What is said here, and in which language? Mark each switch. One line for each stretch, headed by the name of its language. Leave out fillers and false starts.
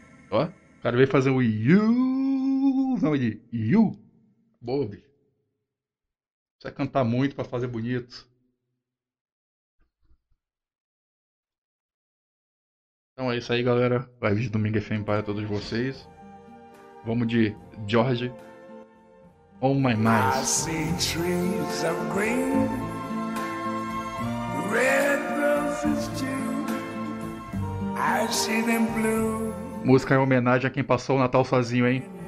Portuguese: o cara veio fazer o you, nome de you, Bob. Precisa cantar muito para fazer bonito. Então é isso aí, galera. Live de Domingo FM para todos vocês. Vamos de George. On My Mind.
English: I see trees of green, red roses too. I see them blue.
Portuguese: Música em homenagem a quem passou o Natal sozinho, hein?